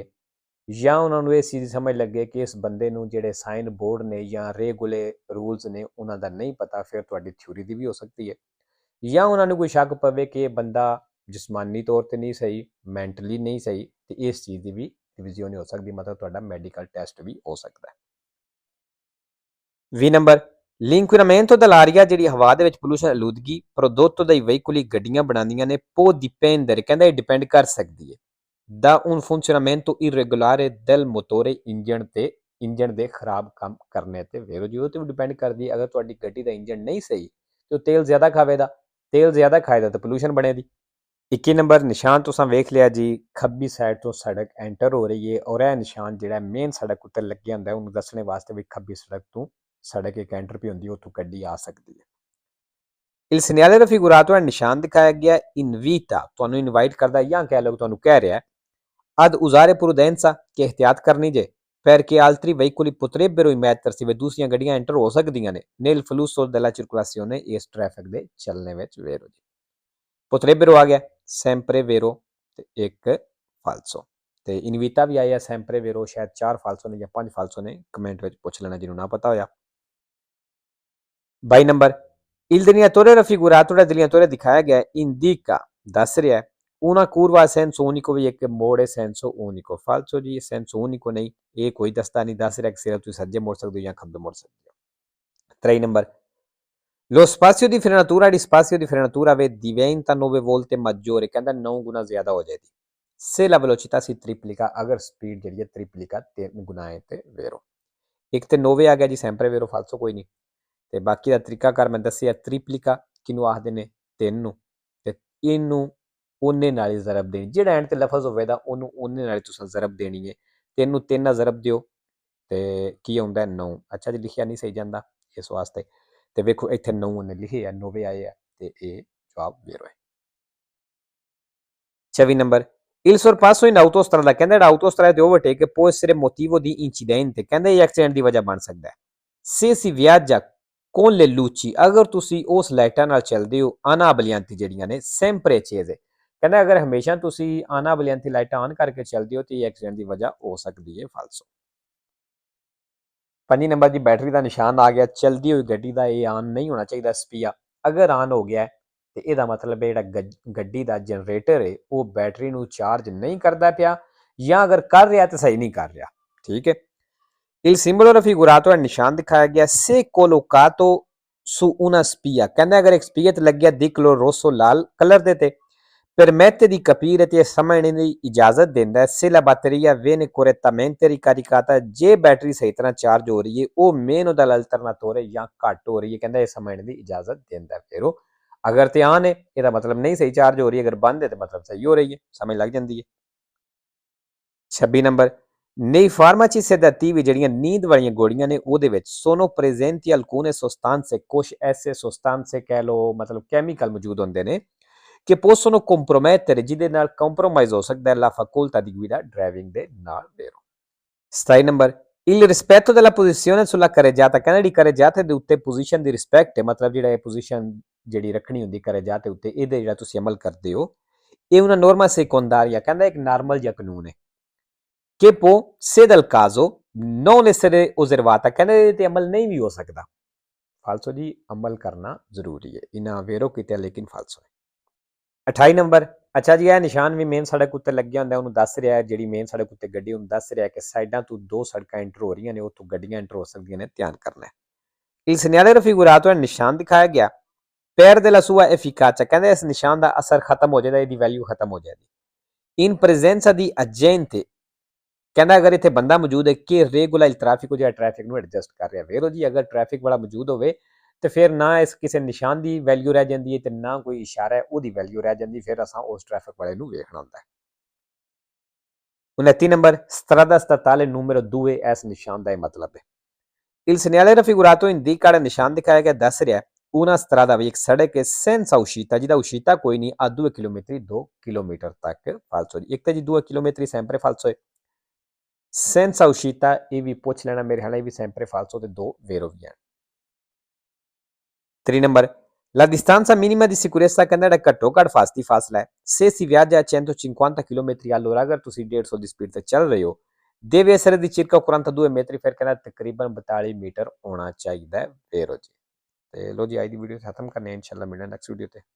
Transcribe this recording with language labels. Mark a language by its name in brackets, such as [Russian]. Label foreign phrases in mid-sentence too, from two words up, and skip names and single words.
[Punjabi] ਜਾਂ ਉਹਨਾਂ ਨੂੰ ਇਸ ਚੀਜ਼ ਦੀ ਸਮਝ ਲੱਗੇ ਕਿ ਇਸ ਬੰਦੇ ਨੂੰ ਜਿਹੜੇ [English] sign board [Punjabi] ਨੇ ਜਾਂ ਰੇਗੂਲੇ ਰੂਲਸ ਨੇ ਉਹਨਾਂ ਦਾ ਨਹੀਂ ਪਤਾ, ਫਿਰ ਤੁਹਾਡੀ ਥਿਊਰੀ ਦੀ ਵੀ ਹੋ ਸਕਦੀ ਹੈ। ਜਾਂ ਉਹਨਾਂ ਨੂੰ ਕੋਈ ਸ਼ੱਕ ਪਵੇ ਕਿ ਇਹ ਬੰਦਾ ਜਿਸਮਾਨੀ ਤੌਰ ਤੇ ਨਹੀਂ ਸਹੀ, ਮੈਂਟਲੀ ਨਹੀਂ ਸਹੀ, ਤੇ ਇਸ ਚੀਜ਼ ਦੀ ਵੀ ਰਿਵੀਜ਼ਨ ਹੋ ਸਕਦੀ, ਮਤਲਬ ਤੁਹਾਡਾ [English] medical test [Punjabi] ਵੀ ਹੋ ਸਕਦਾ ਹੈ। 20 ਨੰਬਰ, [Italian] l'inquinamento dell'aria, [Punjabi] ਜਿਹੜੀ ਹਵਾ ਦੇ ਵਿੱਚ ਪੋਲੂਸ਼ਨ ਆਲੂਦਗੀ [Italian] prodotto dai veicoli, [Punjabi] ਗੱਡੀਆਂ ਬਣਾਉਂਦੀਆਂ ਨੇ [Italian] può dipendere, [Punjabi] ਕਹਿੰਦਾ ਇਹ ਡਿਪੈਂਡ ਕਰ ਸਕਦੀ ਹੈ [Italian] da un funzionamento irregolare del motore, [Punjabi] ਇੰਜਣ ਦੇ ਖਰਾਬ ਕੰਮ ਕਰਨੇ ਤੇ। ਵੇਰੋ ਜੀ, ਉਹ ਤੇ ਵੀ ਡਿਪੈਂਡ ਕਰਦੀ ਹੈ। ਅਗਰ ਤੁਹਾਡੀ ਗੱਡੀ ਦਾ ਇੰਜਣ ਨਹੀਂ ਸਹੀ ਤੇ ਉਹ ਤੇਲ ਜ਼ਿਆਦਾ ਖਾਵੇਗਾ, ਤੇਲ ਜ਼ਿਆਦਾ ਖਾਏਗਾ ਤਾਂ ਪੋਲੂਸ਼ਨ ਬਣੇਗੀ। 21 ਨੰਬਰ, ਨਿਸ਼ਾਨ ਤੁਸੀਂ ਵੇਖ ਲਿਆ ਜੀ, ਖੱਬੀ ਸਾਈਡ ਤੋਂ ਸੜਕ ਐਂਟਰ ਹੋ ਰਹੀ ਹੈ ਔਰ ਇਹ ਨਿਸ਼ਾਨ ਜਿਹੜਾ ਮੇਨ ਸੜਕ ਉੱਤੇ ਲੱਗਿਆ ਹੁੰਦਾ ਉਹਨੂੰ ਦੱਸਣੇ ਵਾਸਤੇ ਵੀ ਖੱਬੀ ਸੜਕ ਤੋਂ ਸੜਕ ਇੱਕ ਐਂਟਰ ਪਈ ਹੁੰਦੀ, ਉੱਥੋਂ ਗੱਡੀ ਆ ਸਕਦੀ ਹੈ। [Italian] il segnale raffigurato [Punjabi] ਹੈ, ਨਿਸ਼ਾਨ ਦਿਖਾਇਆ ਗਿਆ invita, ਤੁਹਾਨੂੰ ਇਨਵਾਈਟ ਕਰਦਾ ਜਾਂ ਕਹਿ ਲਓ ਤੁਹਾਨੂੰ ਕਹਿ ਰਿਹਾ [Italian] ad usare prudenza, [Punjabi] ਕਿ ਇਹਤਿਆਤ ਕਰਨੀ ਜੇ [Italian] perché altri veicoli potrebbero immettersi, [Punjabi] ਵੀ ਦੂਸਰੀਆਂ ਗੱਡੀਆਂ ਐਂਟਰ ਹੋ ਸਕਦੀਆਂ ਨੇ [Italian] nel flusso della circolazione, [Punjabi] ਇਸ ਟ੍ਰੈਫਿਕ ਦੇ ਚੱਲਣੇ ਵਿੱਚ। ਵੇਰੋ ਜੀ, potrebbero ਆ ਗਿਆ [Italian] sempre vero [Punjabi] ਤੇ ਇੱਕ ਫਾਲਸੋ, ਤੇ ਇਨਵੀਟਾ ਵੀ ਆਇਆ [Italian] sempre vero, [Punjabi] ਸ਼ਾਇਦ 4 ਫਾਲਸੋ ਨੇ ਜਾਂ 5 ਫਾਲਸੋ ਨੇ, ਕਮੈਂਟ ਵਿੱਚ ਪੁੱਛ ਲੈਣਾ ਜਿਹਨੂੰ ਨਾ ਪਤਾ ਹੋਇਆ। 22 ਨੰਬਰ, [Italian] il delineatore raffigurato, [Punjabi] ਜਿਹੜਾ delineatore ਦਿਖਾਇਆ ਗਿਆ indica, ਦੱਸ ਰਿਹਾ [Italian] una curva a senso unico, [Punjabi] ਵੀ ਇੱਕ ਮੋੜ ਹੈ [Italian] senso unico, [Punjabi] ਫਾਲਸੋ ਜੀ, [Italian] senso unico [Punjabi] ਨਹੀਂ, ਇਹ ਕੋਈ ਦੱਸਦਾ ਨਹੀਂ, ਦੱਸ ਰਿਹਾ ਕਿ ਸਿਰਫ ਤੁਸੀਂ ਸੱਜੇ ਮੋੜ ਸਕਦੇ ਹੋ ਜਾਂ ਖੱਬੇ ਮੋੜ ਸਕਦੇ ਹੋ। 23 ਨੰਬਰ, [Italian] Lo spazio di frenatura rispazio di frenatura diventa 9 volte maggiore, [Punjabi] ਕਹਿੰਦਾ 9 ਗੁਣਾ ਜ਼ਿਆਦਾ ਹੋ ਜਾਏਗੀ। [Italian] Se la velocità si triplica, [Punjabi] ਅਗਰ ਸਪੀਡ ਜਿਹੜੀ ਹੈ ਤ੍ਰਿਪਲਿਕਾ 3 ਗੁਣਾ ਹੈ ਤੇ vero। ਇੱਕ ਤੇ 9 ਆ ਗਿਆ ਜੀ [Italian] sempre vero falso [Punjabi] ਕੋਈ ਨਹੀਂ। ਤੇ ਬਾਕੀ ਦਾ ਤਰੀਕਾਕਾਰ ਮੈਂ ਦੱਸਿਆ ਤ੍ਰਿਪਲਿਕਾ ਕਿਹਨੂੰ ਆਖਦੇ ਨੇ 3 ਨੂੰ ਤੇ ਇਹਨੂੰ ਉਹਨੇ ਨਾਲ ਹੀ ਜ਼ਰਬ ਦੇਣੀ ਜਿਹੜਾ ਐਂਡ ਤੇ ਲਫ਼ਜ਼ ਹੋਵੇਗਾ ਉਹਨੂੰ ਉਹਨੇ ਨਾਲ ਤੁਸੀਂ ਜ਼ਰਬ ਦੇਣੀ ਹੈ 3 ਨੂੰ 3 ਨਾਲ ਜ਼ਰਬ ਦਿਓ ਤੇ ਕੀ ਆਉਂਦਾ 9 ਅੱਛਾ ਜੀ ਲਿਖਿਆ ਨਹੀਂ ਸਹੀ ਜਾਂਦਾ ਇਸ ਵਾਸਤੇ ਤੇ ਵੇਖੋ ਇੱਥੇ 9 ਉਹਨੇ ਲਿਖੇ ਆ 9 ਆਏ ਆ ਤੇ ਇਹ ਜਵਾਬ vero ਹੈ 26 ਨੰਬਰ [Italian] Il sorpasso in autostrada [Punjabi] ਕਹਿੰਦਾ ਜਿਹੜਾ autostrada ਤੇ overtake [Italian] può essere motivo di incidente [Punjabi] ਕਹਿੰਦਾ ਇਹ ਐਕਸੀਡੈਂਟ ਦੀ ਵਜ੍ਹਾ ਬਣ ਸਕਦਾ ਹੈ [Italian] se si viaggia con le luci [Punjabi] ਅਗਰ ਤੁਸੀਂ ਉਸ ਲਾਈਟਾਂ ਨਾਲ ਚੱਲਦੇ ਹੋ ਆਨਾ ਬਲਿਆਂਤੀ ਜਿਹੜੀਆਂ ਨੇ [Italian] sempre accese [Punjabi] ਕਹਿੰਦਾ ਅਗਰ ਹਮੇਸ਼ਾ ਤੁਸੀਂ ਆਨਾ ਬਲਿਆਂਤੀ ਲਾਈਟਾਂ ਆਨ ਕਰਕੇ ਚੱਲਦੇ ਹੋ ਤੇ ਇਹ ਐਕਸੀਡੈਂਟ ਦੀ ਵਜ੍ਹਾ ਹੋ ਸਕਦੀ ਹੈ ਫਾਲਸੋ 5 ਨੰਬਰ ਦੀ ਬੈਟਰੀ ਦਾ ਨਿਸ਼ਾਨ ਆ ਗਿਆ ਚਲਦੀ ਹੋਈ ਗੱਡੀ ਦਾ ਇਹ ਆਨ ਨਹੀਂ ਹੋਣਾ ਚਾਹੀਦਾ ਸਪੀਆ ਅਗਰ ਆਨ ਹੋ ਗਿਆ ਤੇ ਇਹਦਾ ਮਤਲਬ ਹੈ ਜਿਹੜਾ ਗੱਡੀ ਦਾ ਜਨਰੇਟਰ ਹੈ ਉਹ ਬੈਟਰੀ ਨੂੰ ਚਾਰਜ ਨਹੀਂ ਕਰਦਾ ਪਿਆ ਜਾਂ ਅਗਰ ਕਰ ਰਿਹਾ ਤਾਂ ਸਹੀ ਨਹੀਂ ਕਰ ਰਿਹਾ ਠੀਕ ਹੈ [Italian] Il simbolo raffigurato è il [Punjabi] ਨਿਸ਼ਾਨ ਦਿਖਾਇਆ ਗਿਆ [Italian] se collocato su una [Punjabi] spia ਕਹਿੰਦਾ ਅਗਰ ਇੱਕ ਸਪੀਆ ਤੇ ਲੱਗਿਆ [Italian] di color rosso [Punjabi] ਲਾਲ ਕਲਰ ਦੇ ਤੇ [Italian] permette di capire [Punjabi] ਤੇ ਸਮਝਣ ਦੀ ਇਜਾਜ਼ਤ ਦਿੰਦਾ ਹੈ [Italian] se la batteria viene correttamente ricaricata [Punjabi] ਜੇ ਬੈਟਰੀ ਸਹੀ ਤਰ੍ਹਾਂ ਚਾਰਜ ਹੋ ਰਹੀ ਹੈ ਉਹ [Italian] meno dall'alternatore [Punjabi] ਜਾਂ ਘੱਟ ਹੋ ਰਹੀ ਹੈ ਕਹਿੰਦਾ ਇਹ ਸਮਝਣ ਦੀ ਇਜਾਜ਼ਤ ਦਿੰਦਾ ਹੈ ਫਿਰ ਉਹ ਅਗਰ ਤੇ ਆਨ ਹੈ ਇਹਦਾ ਮਤਲਬ ਨਹੀਂ ਸਹੀ ਚਾਰਜ ਹੋ ਰਹੀ ਹੈ ਅਗਰ ਬੰਦ ਹੈ ਤਾਂ ਮਤਲਬ ਸਹੀ ਹੋ ਰਹੀ ਹੈ ਸਮਝ ਲੱਗ ਜਾਂਦੀ ਹੈ 26 ਨੰਬਰ [Italian] nei farmaci sedativi [Punjabi] ਜਿਹੜੀਆਂ ਨੀਂਦ ਵਾਲੀਆਂ ਗੋਲੀਆਂ ਨੇ ਉਹਦੇ ਵਿੱਚ [Italian] sono presenti alcune sostanze [Punjabi] ਕੁਛ ਐਸੇ sostanze ਕਹਿ ਲਓ ਮਤਲਬ ਕੈਮੀਕਲ ਮੌਜੂਦ ਹੁੰਦੇ ਨੇ [Italian] che possono compromettere [Punjabi] ਜਿਹਦੇ ਨਾਲ ਕੰਪਰੋਮਾਈਜ਼ ਹੋ ਸਕਦਾ ਹੈ [Italian] la facoltà di guida [Punjabi] driving ਦੇ ਨਾਲ vero 27 ਨੰਬਰ [Italian] il rispetto della posizione sulla carreggiata [Punjabi] ਕਹਿੰਦਾ ਜਿਹੜੀ carreggiata ਦੇ ਉੱਤੇ ਪੋਜੀਸ਼ਨ ਦੀ ਰਿਸਪੈਕਟ ਹੈ ਮਤਲਬ ਜਿਹੜਾ ਇਹ ਪੋਜੀਸ਼ਨ ਜਿਹੜੀ ਰੱਖਣੀ ਹੁੰਦੀ carreggiata ਉੱਤੇ ਇਹਦੇ ਜਿਹੜਾ ਤੁਸੀਂ ਅਮਲ ਕਰਦੇ ਹੋ ਇਹ [Italian] una norma secondaria [Punjabi] ਕਹਿੰਦਾ ਇੱਕ ਨਾਰਮਲ ਜਿਹਾ ਕਾਨੂੰਨ ਹੈ [Italian] che può se del caso non essere osservata [Punjabi] ਕਹਿੰਦਾ ਇਹਦੇ ਤੇ ਅਮਲ ਨਹੀਂ ਵੀ ਹੋ ਸਕਦਾ ਫਾਲਸੋ ਜੀ ਅਮਲ ਕਰਨਾ ਜ਼ਰੂਰੀ ਹੈ ਇਹਨਾਂ ਵੇਰੋ ਕੀਤਾ ਲੇਕਿਨ ਫਾਲਸੋ ਹੈ 28 ਨੰਬਰ ਅੱਛਾ ਜੀ ਇਹ ਨਿਸ਼ਾਨ ਵੀ ਮੇਨ ਸੜਕ ਉੱਤੇ ਲੱਗਿਆ ਹੁੰਦਾ ਉਹਨੂੰ ਦੱਸ ਰਿਹਾ ਜਿਹੜੀ ਮੇਨ ਸੜਕ ਉੱਤੇ ਗੱਡੀ ਉਹਨੂੰ ਦੱਸ ਰਿਹਾ ਕਿ ਸਾਈਡਾਂ ਤੋਂ ਦੋ ਸੜਕਾਂ ਐਂਟਰ ਹੋ ਰਹੀਆਂ ਨੇ ਉੱਥੋਂ ਗੱਡੀਆਂ ਐਂਟਰ ਹੋ ਸਕਦੀਆਂ ਨੇ ਧਿਆਨ ਕਰਨਾ ਹੈ [Italian] il segnale raffigurato è [Punjabi] ਨਿਸ਼ਾਨ ਦਿਖਾਇਆ ਗਿਆ [Italian] perde la sua efficacia [Punjabi] ਕਹਿੰਦੇ ਇਸ ਨਿਸ਼ਾਨ ਦਾ ਅਸਰ ਖਤਮ ਹੋ ਜਾਏਗਾ ਇਹਦੀ ਵੈਲਿਊ ਖਤਮ ਹੋ ਜਾਏਗੀ [Italian] in presenza di agente [Punjabi] ਕਹਿੰਦਾ ਅਗਰ ਇੱਥੇ ਬੰਦਾ ਮੌਜੂਦ ਹੈ ਕਿ [English] regular traffic [Punjabi] ਜਿਹੜਾ ਟ੍ਰੈਫਿਕ ਨੂੰ ਐਡਜਸਟ ਕਰ ਰਿਹਾ ਵੇਰੋ ਜੀ ਅਗਰ ਟ੍ਰੈਫਿਕ ਵਾਲਾ ਮੌਜੂਦ ਹੋਵੇ ਤੇ ਫਿਰ ਨਾ ਇਸ ਕਿਸੇ ਨਿਸ਼ਾਨ ਦੀ ਵੈਲਿਊ ਰਹਿ ਜਾਂਦੀ ਹੈ ਤੇ ਨਾ ਕੋਈ ਇਸ਼ਾਰਾ ਹੈ ਉਹਦੀ ਵੈਲਿਊ ਰਹਿ ਜਾਂਦੀ ਫਿਰ ਅਸਾਂ ਉਸ ਟ੍ਰੈਫਿਕ ਵਾਲੇ ਨੂੰ ਵੇਖਣਾ ਹੁੰਦਾ ਹੈ 29 ਨੰਬਰ [Italian] strada statale numero 2 [Punjabi] ਇਸ ਨਿਸ਼ਾਨ ਦਾ ਇਹ ਮਤਲਬ ਹੈ [Italian] il segnale raffigurato indica [Punjabi] ਨਿਸ਼ਾਨ ਦਿਖਾਇਆ ਗਿਆ ਦੱਸ ਰਿਹਾ [Italian] una strada [Punjabi] ਵੀ ਇੱਕ ਸੜਕ ਹੈ [Italian] senza uscita [Punjabi] ਜਿਹਦਾ uscita ਕੋਈ ਨਹੀਂ [Italian] a 2 chilometri [Punjabi] 2 chilometer ਤੱਕ falso ਇੱਕ ਤਾਂ ਜੀ [Italian] 2 chilometri sempre falso [Punjabi] ਹੈ [Italian] senza uscita [Punjabi] ਇਹ ਵੀ ਪੁੱਛ ਲੈਣਾ ਮੇਰੇ ਹਾਲੇ ਵੀ [Italian] sempre falso [Punjabi] ਤੇ 2 vero ਵੀ ਹੈ 3 ਨੰਬਰ [Italian] la distanza minima di sicurezza [Punjabi] ਕਹਿੰਦਾ ਜਿਹੜਾ ਘੱਟੋ ਘੱਟ ਫਾਸਲਾ ਹੈ [Italian] se si viaggia a 150 km all'ora [Punjabi] ਅਗਰ ਤੁਸੀਂ 150 ਦੀ ਸਪੀਡ ਤੇ ਚੱਲ ਰਹੇ ਹੋ [Italian] deve essere di circa 42 metri [Punjabi] ਫਿਰ ਕਹਿੰਦਾ ਤਕਰੀਬਨ 42 ਮੀਟਰ ਹੋਣਾ ਚਾਹੀਦਾ ਹੈ vero ਜੀ ਤੇ ਲੋ ਜੀ ਅੱਜ ਦੀ ਵੀਡੀਓ ਖਤਮ ਕਰਨੇ ਇਨਸ਼ਾਅੱਲਾ ਮਿਲਣਾ [English] next video [Punjabi] ਤੇ